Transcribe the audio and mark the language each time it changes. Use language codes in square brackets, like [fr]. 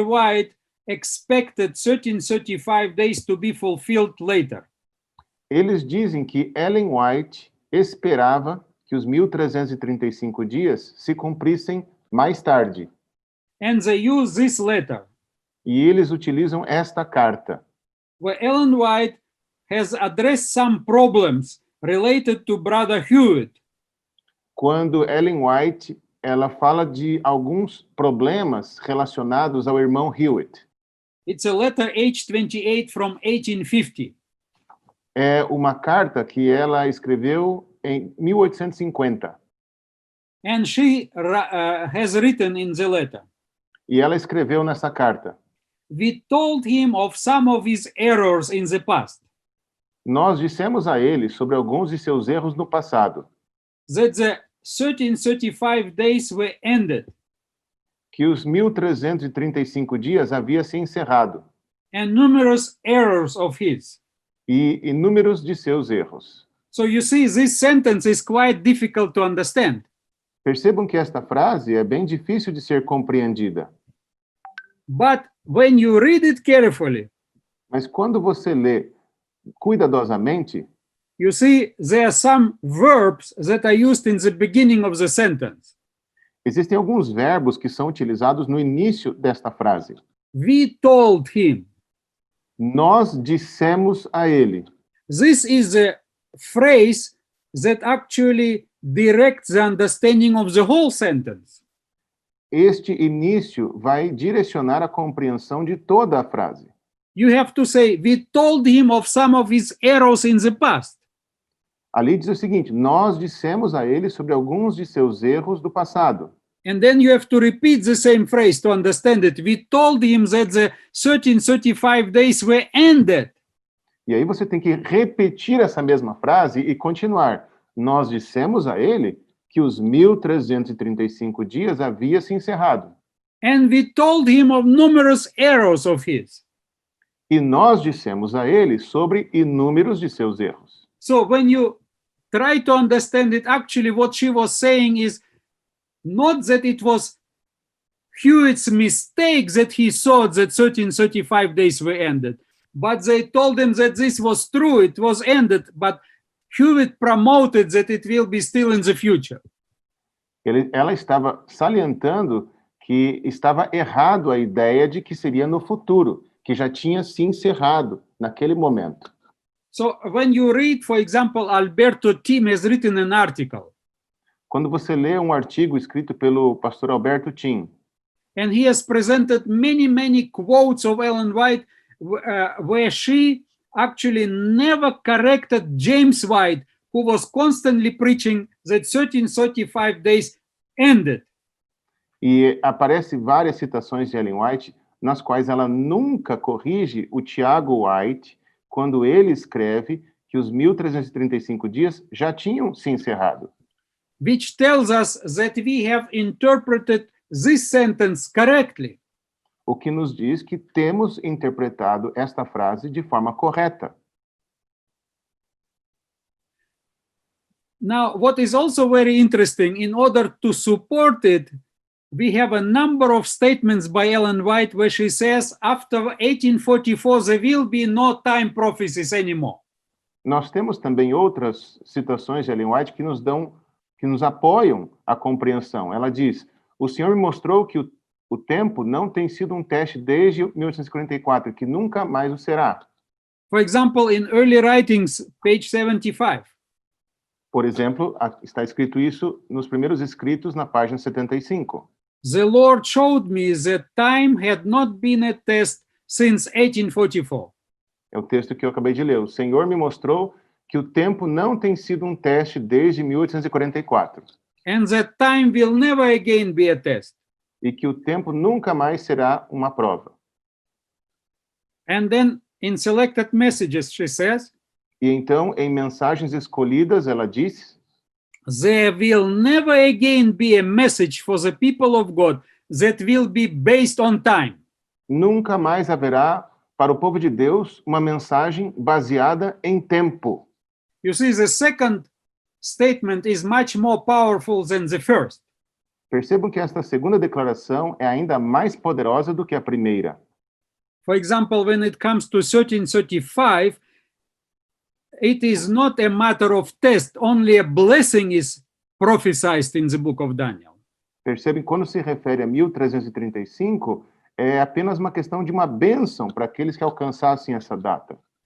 [en] White expected 1335 days to be fulfilled later. [pt] eles dizem que Ellen White esperava que os 1335 dias se cumprissem mais tarde. [en] And they use this letter, [pt] E eles utilizam esta carta, [en] where Ellen White has addressed some problems related to Brother Hewitt. [pt] quando Ellen White ela fala de alguns problemas relacionados ao irmão Hewitt. [en] It's a letter H28 from 1850. [pt] É uma carta que ela escreveu em 1850. [en] And she has written in the letter, [pt] E ela escreveu nessa carta: [en] we told him of some of his errors in the past, [pt] nós dissemos a ele sobre alguns de seus erros no passado, [en] that the 1335 days were ended, [pt] que os 1335 dias havia se encerrado, [en] and numerous errors of his. [pt] e inúmeros de seus erros. [en] So you see, this sentence is quite difficult to understand. [pt] Percebam que esta frase é bem difícil de ser compreendida. [en] But when you read it carefully, [pt] Mas quando você lê cuidadosamente, [en] you see there are some verbs that are used in the beginning of the sentence. [pt] existem alguns verbos que são utilizados no início desta frase. [en] We told him. [pt] Nós dissemos a ele. [en] This is a phrase that actually directs the understanding of the whole sentence. [pt] Este início vai direcionar a compreensão de toda a frase. [en] You have to say, we told him of some of his errors in the past. [pt] Ali diz o seguinte: nós dissemos a ele sobre alguns de seus erros do passado. [en] And then you have to repeat the same phrase to understand it. We told him that the 1335 days were ended. [pt] E aí você tem que repetir essa mesma frase e continuar. Nós dissemos a ele que os 1335 dias havia se encerrado. [en] And we told him of numerous errors of his. [pt] E nós dissemos a ele sobre inúmeros de seus erros. [en] So when you try to understand it, actually what she was saying is not that it was Hewitt's mistake that he thought that 1335 days were ended, but they told him that this was true, it was ended, but Hewitt promoted that it will be still in the future. [pt] Ela estava salientando que estava errado a ideia de que seria no futuro, que já tinha se encerrado naquele momento. [en] So when you read, for example, Alberto Tim has written an article, [pt] Quando você lê um artigo escrito pelo pastor Alberto Tim, [en] and he has presented many quotes of Ellen White where she actually never corrected James White, who was constantly preaching that 1335 days ended. [pt] e aparece várias citações de Ellen White, nas quais ela nunca corrige o Tiago White, quando ele escreve que os 1335 dias já tinham se encerrado. [en] Which tells us that we have interpreted this sentence correctly. [pt] O que nos diz que temos interpretado esta frase de forma correta. [en] Now, what is also very interesting, in order to support it, we have a number of statements by Ellen White where she says, after 1844, there will be no time prophecies anymore. [pt] Nós temos também outras citações de Ellen White que nos apoiam a compreensão. Ela diz: o Senhor me mostrou que o tempo não tem sido um teste desde 1844, que nunca mais o será. [en] For example, in early writings, page 75, [pt] Por exemplo, está escrito isso nos primeiros escritos na página 75. [en] the Lord showed me that time had not been a test since 1844. [pt] É o texto que eu acabei de ler. O Senhor me mostrou que o tempo não tem sido um teste desde 1844. [en] And that time will never again be a test. [pt] E que o tempo nunca mais será uma prova. [en] And then in selected messages, she says, [pt] E então, em mensagens escolhidas, ela diz: [en] there will never again be a message for the people of God that will be based on time. [pt] nunca mais haverá para o povo de Deus uma mensagem baseada em tempo. [en] You see, the second statement is much more powerful than the first. [pt] Percebam que esta segunda declaração é ainda mais poderosa do que a primeira. [en] For example, when it comes to 1335, it is not a matter of test, only a blessing is prophesied in the book of Daniel. [pt] Percebem, quando se refere a 1335, é apenas uma questão de uma bênção para aqueles que alcançassem essa data.